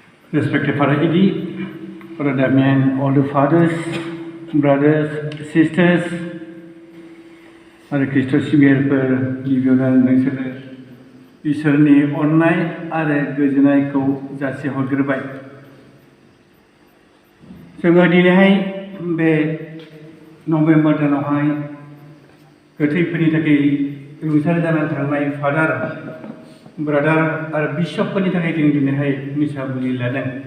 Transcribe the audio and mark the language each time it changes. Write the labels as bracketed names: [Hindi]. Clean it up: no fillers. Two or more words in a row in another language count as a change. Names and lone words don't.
[English] Respected Father Idi, Father Damian, all the fathers, brothers, sisters, [Bodo] आरो ख्रिस्ट' सिबियारिफोर गिबियावनो नोंसोरो इसोरनि अननाय आरो गोजोननायखौ जासिहरग्रोबाय। जोङो दिनैहाय बे नभेम्बर दानावहाय गोथैफोरनि थाखाय रुंसारि जानानै थांनाय फादार, ब्रादार आरो बिशपफोरनि थाखाय जों दिनैहाय मिसा बुलि लादों।